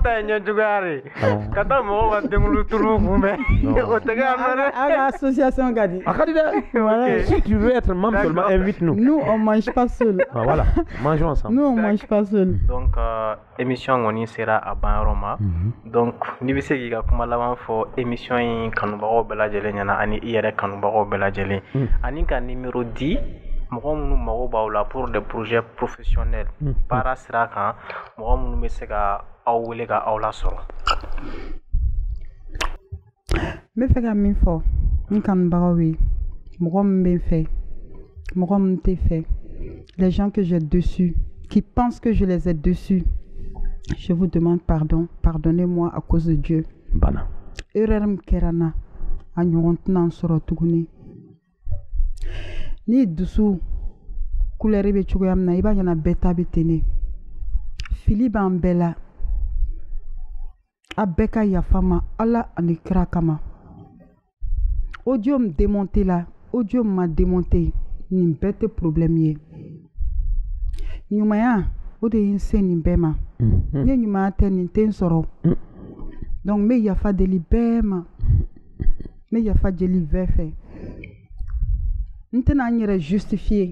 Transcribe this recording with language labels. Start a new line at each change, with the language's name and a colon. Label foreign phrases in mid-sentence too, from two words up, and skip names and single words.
French: Association Gadi. Si tu veux être membre seulement, invite-nous. Nous, on ne mange pas seul. Voilà, mangeons ensemble. Nous, on ne mange pas seul. Donc, émission on sera à Banroma. Donc,
Bambara: ni bise ki ka kuma laban fo émission in kanubagaw bɛɛ lajɛlen ɲɛna ani i yɛrɛ kanubagaw bɛɛ lajɛlen ani ka numéro 10 mɔgɔ minnu mago b'aw la
French: pour des projets professionnels
Bambara: baara sira kan mɔgɔ minnu bɛ se ka aw wele ka aw lasɔrɔ. N bɛ fɛ ka min fɔ n kanubagaw ye mɔgɔ min bɛ n fɛ mɔgɔ min tɛ fɛ
French: les gens que j'ai dessus
Bambara: qui pensent que je les ai dessus.
French: Je vous demande pardon. Pardonnez-moi à cause de Dieu.
Bambara: Bana. Erreur kerana a ɲɔgɔn tɛna sɔrɔ tuguni. Ni dusu couleur bɛ cogoya min na i b'a ɲɛna bɛɛ ta bɛ ten ne. Fili b'an bɛɛ la. A bɛɛ ka yafa ma Ala ani kira kama.
French: Audio me démonté la. Audio m'a démonté.
Bambara: Nin bɛɛ tɛ problème ye. Ɲumanya o de ye n se nin bɛɛ ma. Ne ɲumanya tɛ nin tɛ n sɔrɔ. Donc n bɛ yafa deli bɛɛ ma. N bɛ yafa deli bɛɛ fɛ. N tɛna n yɛrɛ justifier.